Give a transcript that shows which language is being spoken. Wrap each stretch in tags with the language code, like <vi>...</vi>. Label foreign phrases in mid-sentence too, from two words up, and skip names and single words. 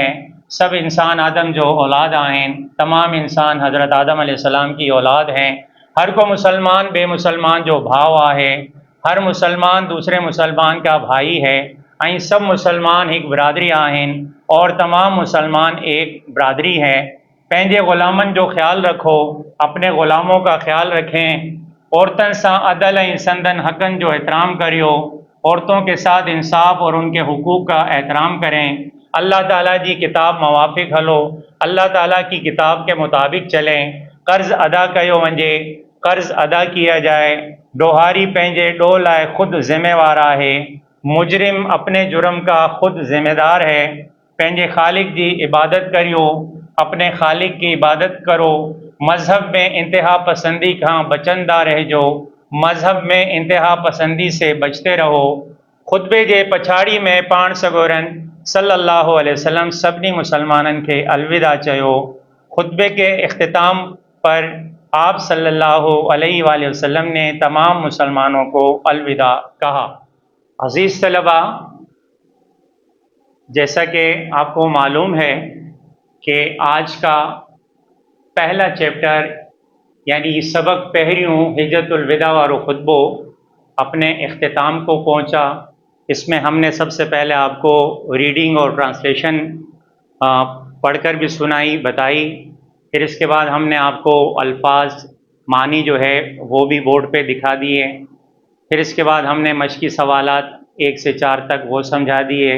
<sd>सब इंसान आदम जो औलाद आहिनि।</sd> <ur>تمام انسان حضرت آدم علیہ السلام کی اولاد ہیں.</ur> <sd>हर को मुसलमान बे मुसलमान जो भाव आहे।</sd> <ur>ہر مسلمان دوسرے مسلمان کا بھائی ہے.</ur> <sd>ऐं सब मुसलमान एक बिरादरी आहिनि</sd> <ur>اور تمام مسلمان ایک برادری ہے.</ur> <sd>पंहिंजे ग़ुलामनि जो ख्याल रखो,</sd> <ur>اپنے غلاموں کا خیال رکھیں.</ur> <sd>औरतन सां अदल ऐं संदन हक़न जो एहतराम करियो।</sd> <ur>عورتوں کے ساتھ انصاف اور ان کے حقوق کا احترام کریں.</ur> <sd>अल्लाह ताला जी किताब मवाफ़िक़ हलो,</sd> <ur>اللہ تعالیٰ کی کتاب کے مطابق چلیں.</ur> <sd>कर्ज़ अदा कयो वञे,</sd> <ur>قرض ادا کیا جائے.</ur> <sd>डोहारी पंहिंजे ॾोह लाइ ख़ुद ज़िम्मेवार आहे।</sd> <ur>مجرم اپنے جرم کا خود ذمہ دار ہے.</ur> <sd>पंहिंजे खालिक जी इबादत करियो,</sd> <ur>اپنے خالق کی عبادت کرو.</ur> <sd>मज़हब में इंतहा पसंदी का बचंदा रहजो।</sd> <ur>مذہب میں انتہا پسندی سے بچتے رہو.</ur> <sd>खुतबे जे पछाड़ी में पाण सगोरन</sd> <ar>صلى الله عليه وسلم</ar> <sd>सभिनी मुसलमाननि खे अलविदा चयो।</sd> <ur>خطبے کے اختتام پر آپ</ur> <ar>صلى الله عليه وسلم</ar> <ur>نے تمام مسلمانوں کو الوداع کہا. عزیز طلبہ، جیسا کہ آپ کو معلوم ہے کہ آج کا پہلا چیپٹر یعنی سبق</ur> <sd>पहरियों हिज्जतुल विदा वारो खुतबो</sd> <ur>اپنے اختتام کو پہنچا. اس میں ہم نے سب سے پہلے آپ کو ریڈنگ اور ٹرانسلیشن پڑھ کر بھی سنائی بتائی. پھر اس کے بعد ہم نے آپ کو الفاظ معانی جو ہے وہ بھی بورڈ پے دکھا دیے. پھر اس کے بعد ہم نے مشقی سوالات 1 سے 4 تک وہ سمجھا دیے.</ur>